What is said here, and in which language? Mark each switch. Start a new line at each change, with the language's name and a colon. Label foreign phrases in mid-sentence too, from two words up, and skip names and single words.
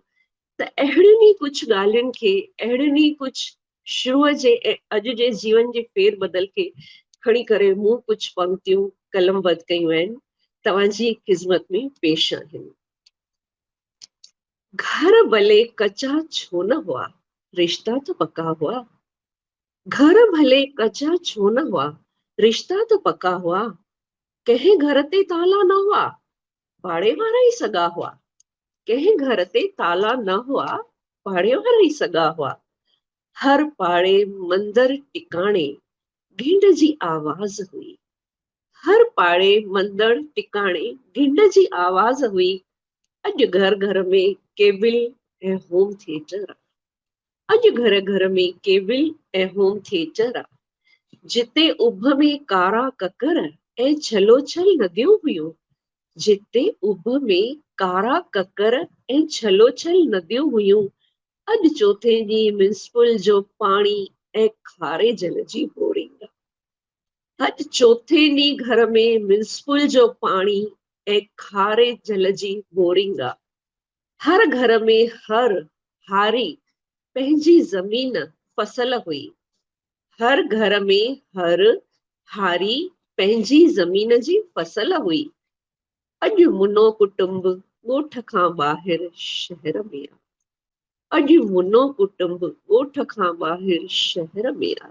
Sindhi: त अहिड़ियुनि ई कुझु ॻाल्हियुनि खे, अहिड़ियुनि ई कुझु शुरूअ जे अॼु जे जीवन जे फेर बदल खे खणी करे मूं कुझु पंक्तियूं कलमबद्ध कयूं आहिनि, तव्हांजी ख़िदमत में पेश आहिनि। घर भले कचा छो न हुआ, रिश्ता तो पक्का हुआ, घर भले कचा छो न हुआ, रिश्ता तो पक्का हुआ, कंहिं घर ते ताला न हुआ, पाड़े वारा ई सगा हुआ, कंहिं घर ते ताला न हुआ, पाड़े वारा ई सगा हुआ। हर पाड़े मंदिर टिकाणे गिंड जी आवाज हुई, हर पाड़े मंदिर टिकाणे गिंड जी आवाज हुई। अॼु घर घर में केबिल ऐं
English: home theater
Sindhi: आ, अॼु घर घर में केबिल ऐं
English: home theater
Sindhi: आ। जिते उभ में कारा ककर ऐं छलोछल नदियूं हुयूं, जिते उभ में कारा ककर ऐं छलोछल नदियूं हुयूं, अॼु चौथे ॾींहुं म्युनिसिपल जो पाणी ऐं खारे जल जी बोरिंग। अॼु चौथे ॾींहुं घर में म्युनिसिपल जो पाणी ऐं खारे जल जी बोरिंग आ। हर घर में हर हारी पंहिंजी ज़मीन फसल हुई, हर घर में हर हारी पंहिंजी ज़मीन जी फसल हुई। अॼु मुनो कुटुंब ॻोठ खां ॿाहिरि शहर में आ, अॼु मुनो कुटुंब ॻोठ खां ॿाहिरि शहर में आ।